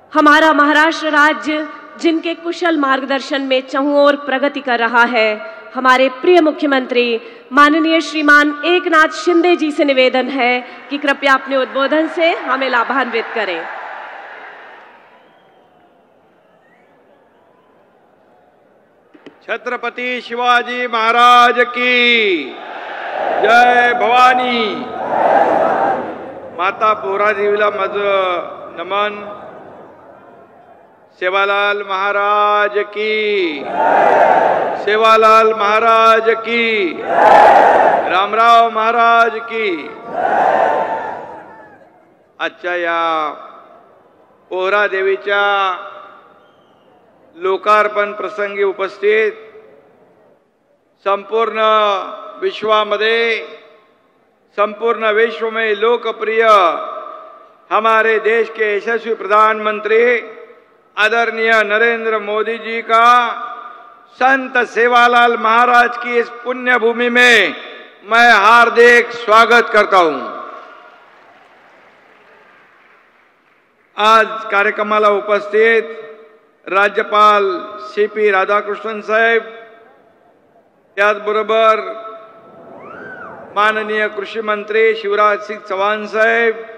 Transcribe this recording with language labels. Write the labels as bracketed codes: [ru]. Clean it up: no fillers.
[hi] हमारा महाराष्ट्र राज्य जिनके कुशल मार्गदर्शन में चहुं ओर प्रगति कर रहा है, हमारे प्रिय मुख्यमंत्री माननीय श्रीमान एकनाथ शिंदे जी से निवेदन है कि कृपया अपने उद्बोधन से हमें लाभान्वित करें। छत्रपति शिवाजी महाराज की जय भवानी। [mr] माता पोहरादेवीला माझं नमन। [hi] सेवालाल महाराज की, सेवालाल महाराज की, रामराव महाराज की। [mr] आजच्या या पोहरादेवीच्या लोकार्पण प्रसंगी उपस्थित संपूर्ण विश्वामध्ये, [hi] संपूर्ण विश्व में लोकप्रिय हमारे देश के यशस्वी प्रधानमंत्री आदरणीय नरेंद्र मोदी जी का संत सेवालाल महाराज की इस पुण्य भूमि में मैं हार्दिक स्वागत करता हूं। [mr] आज कार्यक्रमाला उपस्थित राज्यपाल CP राधाकृष्णन साहेब, त्याचबरोबर माननीय कृषी मंत्री शिवराज सिंह चौहान साहेब,